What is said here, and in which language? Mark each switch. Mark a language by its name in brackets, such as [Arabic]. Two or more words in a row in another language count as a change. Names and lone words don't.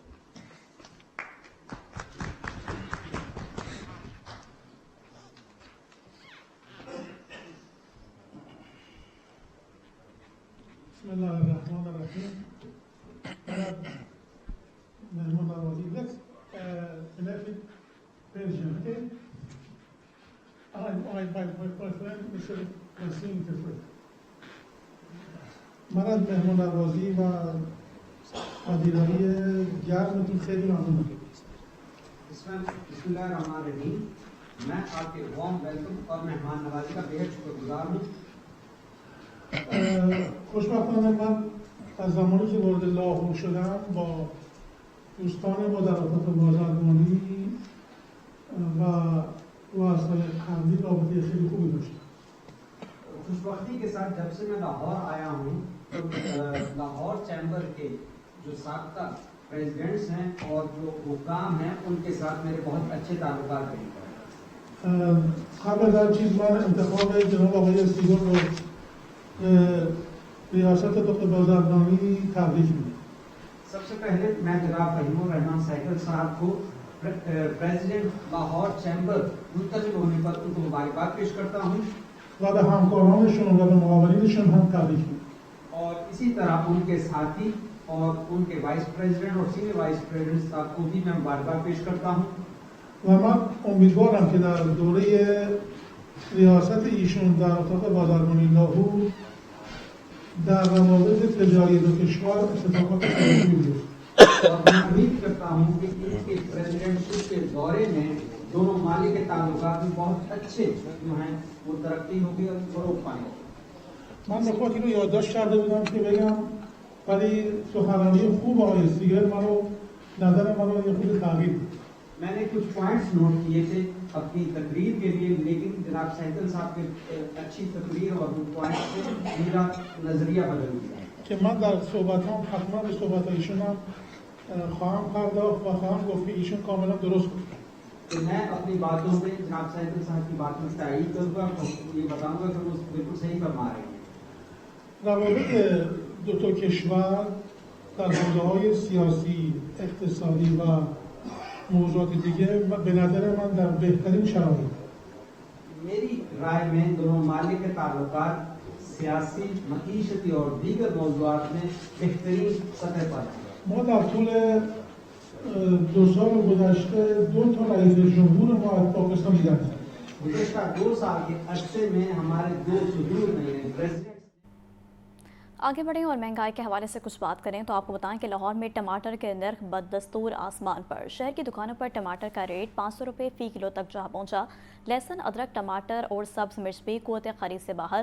[Arabic] Bismillahirrahmanirrahim. [Urdu] مہمان نوازی, [English] let's connect with Persian, okay? My friend, Mr. Wasim Tifrit. [Persian] من از مهمان نوازی و پذیرایی گرمتون خیلی ممنونم. [Arabic] بسم اللہ الرحمن الرحیم. [Urdu] میں آپ کے [English] warm welcome [Urdu] اور مہمان نوازی کا بہت شکر گزار ہوں. [Persian] خوشبختانه من از زمانی که وارد لاهور شدم با دوستان مدرسات بازرگانی و رؤسای قبلی رابطه خیلی خوبی داشتم. [Urdu] خوشبختی کے ساتھ جب سے میں لاہور آیا ہوں تو لاہور چیمبر کے جو سابقہ پریزیڈنٹس ہیں اور جو حکام ہیں ان کے ساتھ میرے بہت اچھے تعلقات ہیں. [Persian] قبل از هر چیز من انتخاب جناب آقای سیگون رو ریاست دخت بازرگانی تبریک میگم. [Urdu] سب سے پہلے میں جناب فہیم الرحمان سائیکل صاحب کو پریزیڈنٹ لاہور چیمبر منتخب ہونے پر ان کو مبارکباد پیش کرتا ہوں [Persian] و به همکارانشون و به معاونینشون هم تبریک میگم. [Urdu] اور اسی طرح ان کے ساتھی اور ان کے [English] vice president [Urdu] اور [English] senior vice president [Urdu] صاحب کو بھی میں مبارکباد پیش کرتا ہوں. [Persian] و من امیدوارم که در دوره ریاست ایشون در اتاق بازرگانی لاهور در روابط تجاری دو کشور اتفاقات خیلی بیفته. [Urdu] اور میں امید کرتا ہوں کہ ان کے پریزیڈنٹشپ کے دورے میں دونوں ممالک کے تعلقات بھی بہت اچھے جو ہیں وہ ترقی ہوگی اور فروغ پائیں گے. [Persian] من نکاتی رو یادداشت کرده بودم که بگم ولی سخنرانی خوب آقای سیگر نظر منو یه خود تغییر داد. [Urdu] میں نے کچھ [English] points note [Urdu] کیے تھے اپنی تقریر کے لیے لیکن جناب سینکل صاحب کے اچھی تقریر اور وہ پوائنٹس سے میرا نظریہ بدل گیا [Persian] که من در صحبتام حتما به صحبت ایشونم خواهم پرداخت و خواهم گفت که ایشون کاملا درست بود. [Urdu] کہ میں اپنی باتوں میں جناب سینکل صاحب کی باتوں کی تائید کروں گا اور یہ بتاؤں گا کہ وہ بالکل صحیح فرما رہے ہیں. [Persian] روابط دو تا کشور در حوزه‌های سیاسی، اقتصادی و موضوعات دیگه به نظر من در بهترین شرایط. [Urdu] میری رائے میں دونوں ممالک کے تعلقات سیاسی، معیشتی اور دیگر موضوعات میں بہترین سطح پر ہیں. [Persian] ما در طول 2 سال گذشته 2 تا رئیس جمهور ما از پاکستان دیدن. [Urdu] گزشتہ 2 سال کے عرصے میں ہمارے 2 صدور نئے پریزیڈنٹ. آگے بڑھیں اور مہنگائی کے حوالے سے کچھ بات کریں تو آپ کو بتائیں کہ لاہور میں ٹماٹر کے نرخ بدستور آسمان پر. شہر کی دکانوں پر ٹماٹر کا ریٹ 500 روپے فی کلو تک جا پہنچا. لہسن، ادرک، ٹماٹر اور سبز مرچ بھی قوت خرید سے باہر.